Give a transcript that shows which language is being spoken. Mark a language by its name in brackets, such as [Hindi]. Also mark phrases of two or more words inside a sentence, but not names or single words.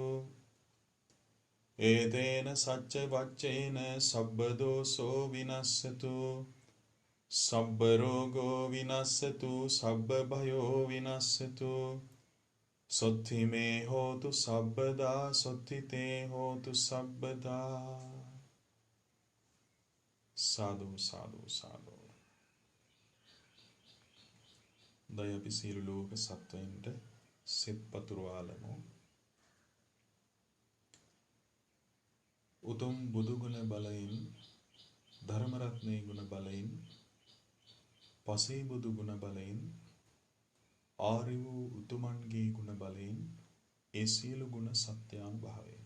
[Pali] ඒතේන සච්ච වච්චේන සබ්බ දෝසෝ විනස්සතු සබ්බ රෝගෝ විනස්සතු සබ්බ භයෝ විනස්සතු සොත්ති මේ හෝතු සබ්බදා සොත්ති තේ හෝතු සබ්බදා [Sinhala] සාදු සාදු සාදු දයපි සියලු ලෝක සත්වයින්ට සිත් පතුරවාලමු උතුම් බුදු ගුණ බලයෙන් ධර්ම රත්නයේ ගුණ බලයෙන් පසේ බුදු ගුණ බලයෙන් ආර්ය වූ උතුමන්ගේ ගුණ බලයෙන් ඒ සියලු ගුණ සත්‍යානුභවයෙන්